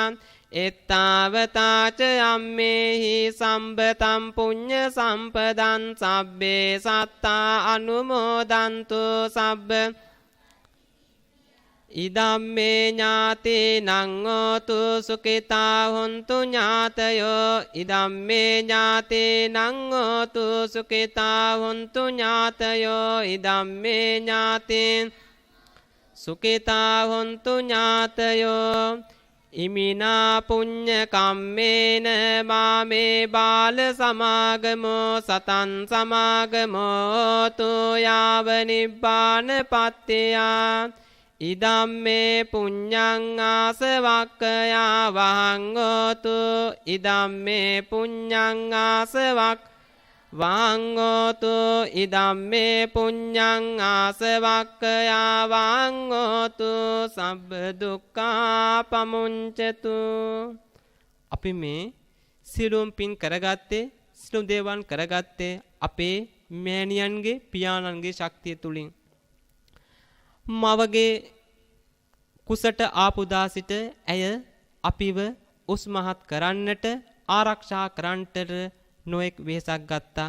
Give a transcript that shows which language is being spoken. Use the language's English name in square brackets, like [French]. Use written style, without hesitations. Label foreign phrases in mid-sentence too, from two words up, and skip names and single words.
[Pali] එත්තාවතා ච අම්මේහි සම්බතම් පුඤ්ඤ සම්පදං සබ්බේ සත්තා අනුමෝදන්තු සබ්බ ඉදම්මේ ඥාතේනං හෝතු සුඛිතා හොන්තු ඥාතයෝ. ඉදම්මේ ඥාතේනං හෝතු සුඛිතා හොන්තු ඥාතයෝ. ඉදම්මේ ඥාතේන සුඛිතා හොන්තු ඥාතයෝ. ඉමිනා පුඤ්ඤ කම්මේන මාමේ බාල සමාගමෝ සතං සමාගමෝ තු යාව නිබ්බාන පත්තියා. ඉදම්මේ පුඤ්ඤං ආසවක්ඛයා වහං හෝතු. ඉදම්මේ පුඤ්ඤං ආසවක් වහං හෝතු. ඉදම්මේ පුඤ්ඤං ආසවක්ඛයා වහං හෝතු සබ්බ දුක්ඛා පමුඤ්චතු. [Sinhala] අපි මේ සිළුම් පින් කරගත්තේ සිළුම් දේවන් කරගත්තේ අපේ මෑණියන්ගේ පියාණන්ගේ ශක්තිය තුලින්. මවගේ කුසට ආපු දාසිට ඇය අපිව උස්මහත් කරන්නට ආරක්ෂා කරන්නට නොඑක් වෙහසක් ගත්තා.